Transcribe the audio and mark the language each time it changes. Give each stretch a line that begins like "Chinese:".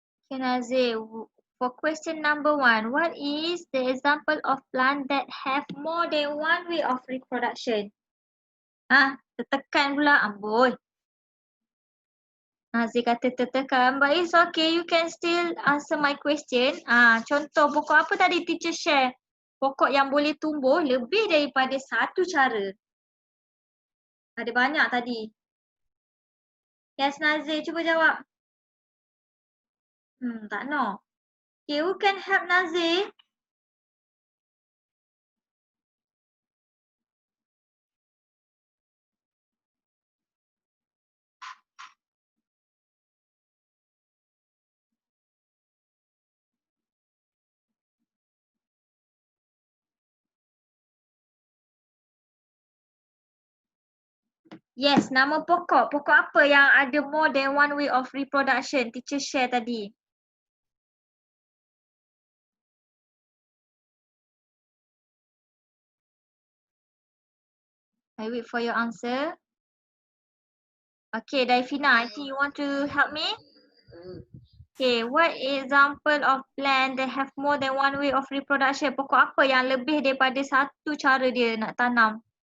English: Okay, Nazir, for question number 1, what is the example of plant that have more than one way of reproduction?
Malay: Tertekan pula, amboi. Nazir kata tertekan,
English: but it's okay, you can still answer my question.
Malay: Contoh pokok apa tadi teacher share? pokok yang boleh tumbuh lebih daripada satu cara? Ada banyak tadi. Yes, Nazir, cuba jawab.
English: Tak know. Okay, who can help Nazir?
Malay: Yes, nama pokok. Pokok apa yang ada
English: more than one way of reproduction?
Malay: Teacher share tadi.
English: I wait for your answer. Okay, Daifina, I think you want to help me? Okay, what example of plant that have more than one way of reproduction?
Malay: Pokok apa yang lebih daripada satu cara dia nak tanam?